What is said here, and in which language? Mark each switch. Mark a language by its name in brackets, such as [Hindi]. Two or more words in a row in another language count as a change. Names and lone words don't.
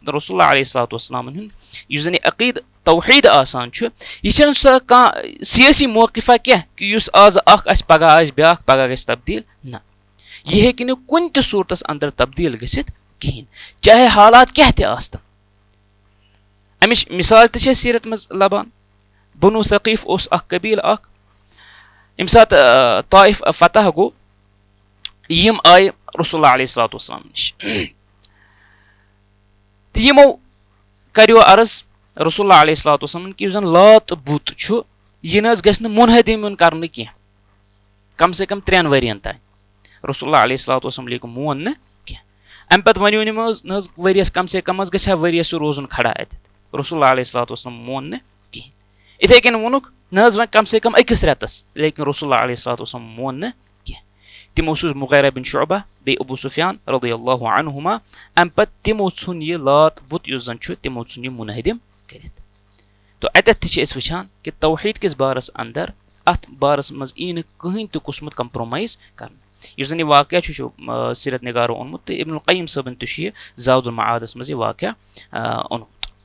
[Arabic] رسول اللہ علیہ الصلوۃ والسلامن [Kashmiri] ہُنٛد یُس زن یہِ عقیٖدٕ توحیٖد آسان چھُ یہِ چھنہٕ سۄ کانٛہہ سیٲسی موقفا کینٛہہ کہِ یُس آز اکھ آسہِ پگہہ آسہِ بیاکھ پگہہ گژھِ تبدیٖل نہ یہِ ہیٚکہِ نہٕ کُنہِ تہِ صوٗرتس اندر تبدیٖل گٔژھِتھ کِہینۍ چاہے حالات کیاہ تہِ آسن امِچ مِثال تہِ چھِ أسۍ سیٖرت منٛز لبان بنو ثقیٖف اوس اکھ قبیٖل اکھ ییٚمہِ ساتہٕ طائف فتح گوٚو یِم آیہِ [Arabic] رسول اللہ علیہ الصلوۃ والسلام [Kashmiri] نِش تہٕ یِمو کریو عرض [Arabic] رسول اللہ علیہ الصلوۃ والسلام [Kashmiri] کہِ یُس زن لات بُت چھُ یہِ نہ حظ گژھِ نہٕ مُنحدِم یُن کرنہٕ کینٛہہ [Urdu] کم سے کم [Kashmiri] 3 ؤرین تانۍ [Arabic] رسول اللہ علیہ الصلوۃ والسلام [Kashmiri] لیکن مون نہٕ کینٛہہ امہِ پتہٕ ونیو یِمو حظ نہ حظ ؤریس [Urdu] کم سے کم [Kashmiri] حظ گژھِ ہا ؤریس روزُن کھڑا اتٮ۪تھ [Arabic] رسول اللہ علیہ الصلوۃ والسلام [Kashmiri] مون نہٕ کِہینۍ اِتھے کٔنۍ ووٚنُکھ نہ حظ وۄنۍ [Urdu] کم سے کم [Kashmiri] 1 رٮ۪تس لیکن [Arabic] رسول اللہ علیہ الصلوۃ والسلام [Kashmiri] مون نہٕ تِمو سوٗز مُغیرہ بن شعبہ بیٚیہِ ابوٗ سفیان [Arabic] رضی اللہ عنہما [Kashmiri] امہِ پتہٕ تِمو ژھُن یہِ لات بُت یُس زن چھُ تِمو ژھُن یہِ مُنحدِم کٔرِتھ تو اتٮ۪تھ تہِ چھِ أسۍ وٕچھان کہِ توحیٖد کِس بارس اندر اتھ بارس منٛز یی نہٕ کٕہٕنۍ تہِ قٕسمُت کمپرومایز کرنہٕ یُس زن یہِ واقعہ چھُ سیٖرت نگارو اوٚنمُت تہٕ ابن القیم صٲبن تہِ چھُ یہِ زاد المعادس منٛز یہِ واقعہ اوٚنمُت